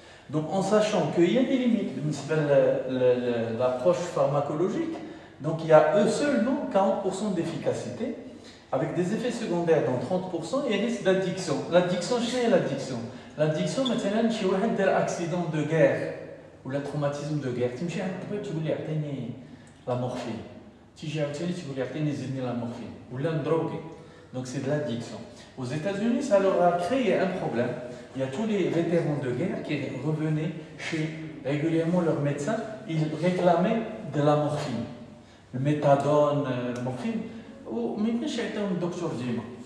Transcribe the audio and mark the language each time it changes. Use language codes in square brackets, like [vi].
[fr] Donc en sachant qu'il y a des limites de l'approche pharmacologique, donc il y a seulement 40% d'efficacité, avec des effets secondaires dans 30% et risque d'addiction. L'addiction, c'est l'addiction. L'addiction, [ar] مثلا شي واحد دار [fr] accident de guerre ou le traumatisme de guerre. [ar] تمشي عند الطبيب تقول لي اعطيني la morphine. تيجي عاوتاني تقول لي اعطيني زيدني la morphine. ولا ندروغي. [fr] Donc c'est de l'addiction. Aux États-Unis, ça leur a créé un problème. Il y a tous les vétérans de guerre qui revenaient chez régulièrement leur médecin, ils réclamaient de la morphine. Le méthadone, la morphine. Ou maintenant, j'ai été un docteur Dima.